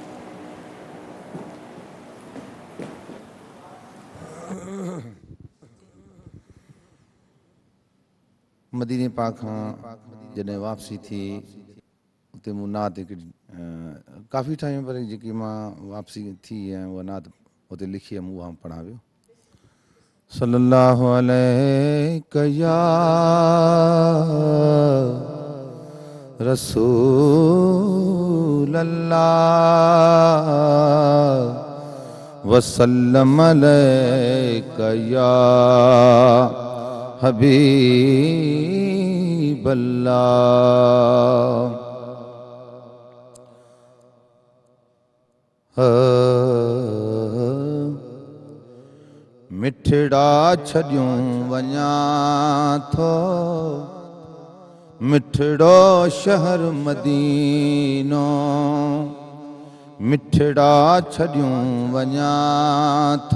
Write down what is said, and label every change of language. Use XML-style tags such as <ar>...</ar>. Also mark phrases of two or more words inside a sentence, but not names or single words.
<sd>मदीने पाक खां जॾहिं वापसी थी उते मूं नात हिकिड़ी काफ़ी ठाहियूं, पर जेकी मां वापसी थी ऐं उहा नात उते लिखी आहे, मूं उहा पढ़ा वियो.</sd> <ar>صلى الله عليك يا رسول الله وسلم عليك يا حبيب الله.</ar> <sd>मिठड़ा छॾियूं वञा थो मिठड़ो शहर मदीनो, मिठड़ा छॾियूं वञा</sd>